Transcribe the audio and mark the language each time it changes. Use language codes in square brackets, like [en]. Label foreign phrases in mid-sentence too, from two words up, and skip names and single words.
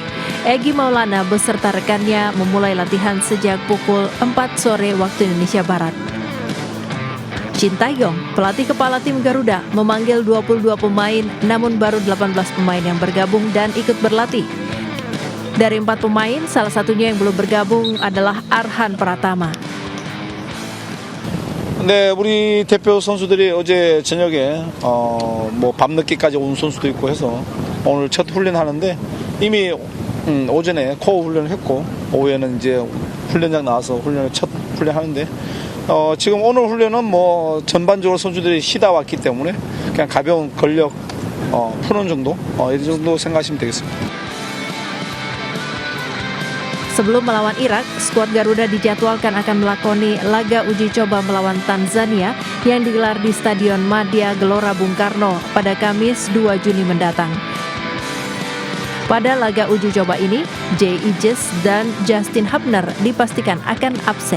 [id] Egy Maulana beserta rekannya memulai latihan sejak pukul 4 sore waktu Indonesia Barat. Shin Tae-yong, pelatih kepala tim Garuda, memanggil 22 pemain, namun baru 18 pemain yang bergabung dan ikut berlatih. Dari 4 pemain, salah satunya yang belum bergabung adalah Arhan Pratama. [ko] 네, 우리 대표 선수들이 어제 저녁에 밤늦게까지 온 선수도 있고 해서 오늘 첫 훈련하는데 이미 오전에 코어 훈련을 했고 오후에는 이제 훈련장 나와서 첫 훈련하는데 지금 오늘 훈련은 전반적으로 선수들이 쉬다 왔기 때문에 그냥 가벼운 근력 푸는 정도 이 정도 생각하시면 되겠습니다. [id] Sebelum melawan Irak, skuad Garuda dijadwalkan akan melakoni laga uji coba melawan Tanzania yang digelar di Stadion Madia Gelora Bung Karno pada Kamis 2 Juni mendatang. Pada laga uji coba ini, Jay Ijes dan Justin Hubner dipastikan akan absen.